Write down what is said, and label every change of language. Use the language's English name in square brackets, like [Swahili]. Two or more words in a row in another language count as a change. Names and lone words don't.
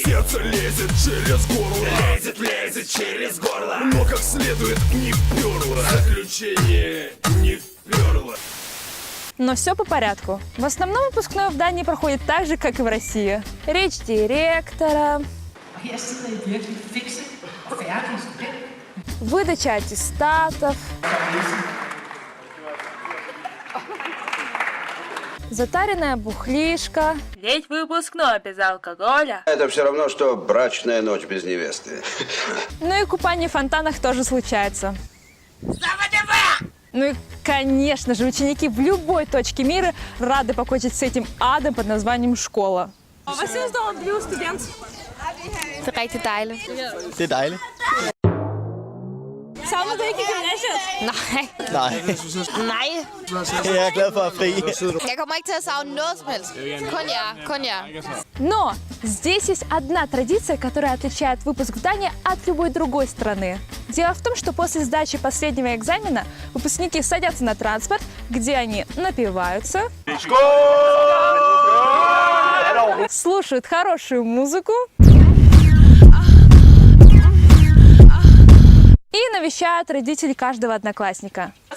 [Russian] Сердце лезет через горло, лезет через горло. Но как следует не вперло, заключение не вперло. Но все по порядку. В основном выпускной в Дании проходит так же, как и в России. Речь директора, [Danish] Her sidder I virkelig fikse og færdige studenter. [Russian] выдача аттестатов, затаренная бухлишка. Ведь выпускной без алкоголя. Это все равно, что брачная ночь без невесты. Ну и купание в фонтанах тоже случается. Ну и, конечно же, ученики в любой точке мира рады покончить с этим адом под названием школа. [Danish] Det er rigtig dejligt. Det er dejligt. Savner du ikke gymnasiet? Nej. Nej, Nej. jeg er glad for at fri. Jeg kommer ikke til at savne noget som helst. Kun jer. [Russian] Но здесь есть одна традиция, которая отличает выпуск в Дании от любой другой страны. Дело в том, что после сдачи последнего экзамена выпускники садятся на транспорт, где они напиваются, слушают хорошую музыку и навещают родителей каждого одноклассника.